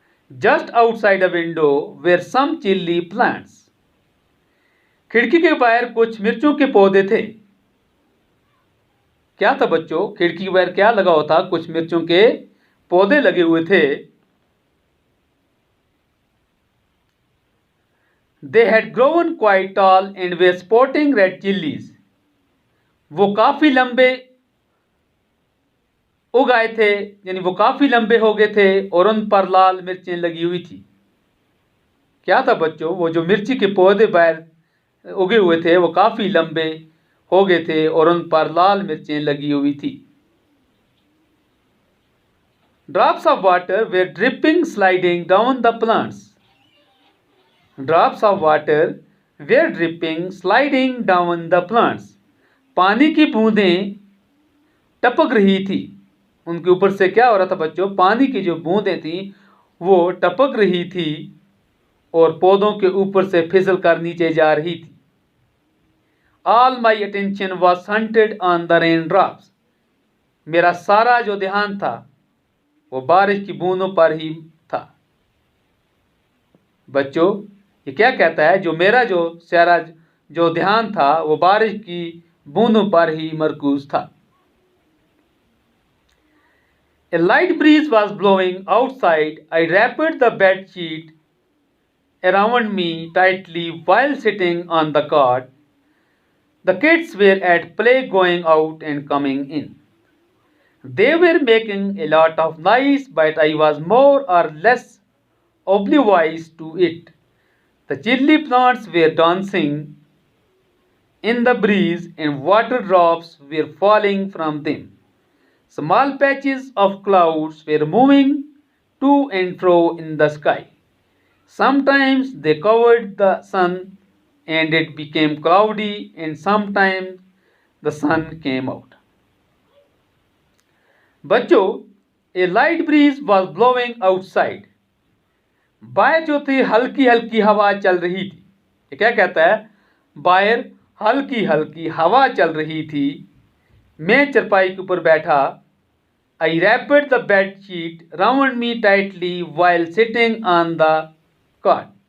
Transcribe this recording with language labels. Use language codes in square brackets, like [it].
[en] Just outside a window where some chilli plants. [hi] खिड़की के बाहर कुछ मिर्चों के पौधे थे। क्या था बच्चों? खिड़की के बाहर क्या लगा हुआ था? कुछ मिर्चों के पौधे लगे हुए थे। [en] They had grown quite tall and were spotting red chilies. [hi] वो काफी लंबे उग आए थे, यानी वो काफी लंबे हो गए थे और उन पर लाल मिर्चें लगी हुई थी। क्या था बच्चों? वो जो मिर्ची के पौधे बाहर उगे हुए थे वो काफी लंबे हो गए थे और उन पर लाल मिर्चें लगी हुई थी। [en] Drops of water were dripping, sliding down the plants. Drops of water were dripping, sliding down the plants. [hi] पानी की बूंदें टपक रही थी। उनके ऊपर से क्या हो रहा था बच्चों? पानी की जो बूंदें थी वो टपक रही थी और पौधों के ऊपर से फिसल कर नीचे जा रही थी। [en] All my attention was centered on the raindrops. [hi] मेरा सारा जो ध्यान था वो बारिश की बूंदों पर ही था। बच्चों, ये क्या कहता है? जो मेरा जो सारा जो ध्यान था वो बारिश की बूंदों पर ही मरकूज था। [en] A light breeze was blowing outside. I wrapped the bed sheet around me tightly while sitting on the cot. The kids were at play, going out and coming in. They were making a lot of noise, but I was more or less oblivious to it. The chilli plants were dancing in the breeze and water drops were falling from them. Small patches of clouds were moving to and fro in the sky. Sometimes they covered the sun and it became cloudy, and sometimes the sun came out. बच्चों, a light breeze was blowing outside. [hi] बाहर जो थी हल्की हल्की हवा चल रही थी। ये क्या कहता है? बाहर हल्की हल्की हवा चल रही थी। मैं चरपाई के ऊपर बैठा। [en] I wrapped the bed sheet round me tightly while sitting on the cot.